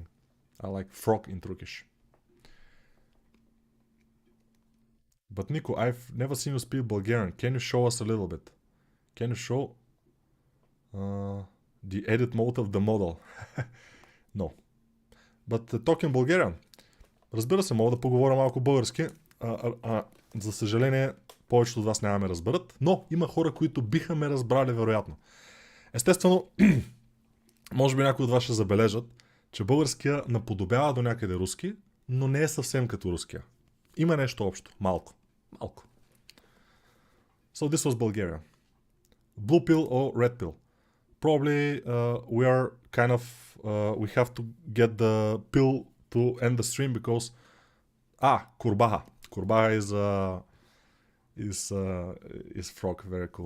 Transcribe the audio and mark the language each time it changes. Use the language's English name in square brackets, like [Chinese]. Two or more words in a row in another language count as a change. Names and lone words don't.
[English] I like frog in Turkish. But Nico, I've never seen you speak Bulgarian. Can you show us a little bit? Can you show the edit mode of the model? No. But talking Bulgarian. [Bulgarian] Разбира се, мога да поговоря малко български. За съжаление, повечето от вас няма ме разберат, но има хора, които биха ме разбрали вероятно. Естествено, може би някои от вас ще забележат, че българския наподобява до някъде руски, но не е съвсем като руския. Има нещо общо. Малко. Малко. [English] So this was Bulgaria. Blue pill or red pill? Probably we are kind of we have to get the pill to end the stream because kurbaha. Kurbaha is frog. Very cool.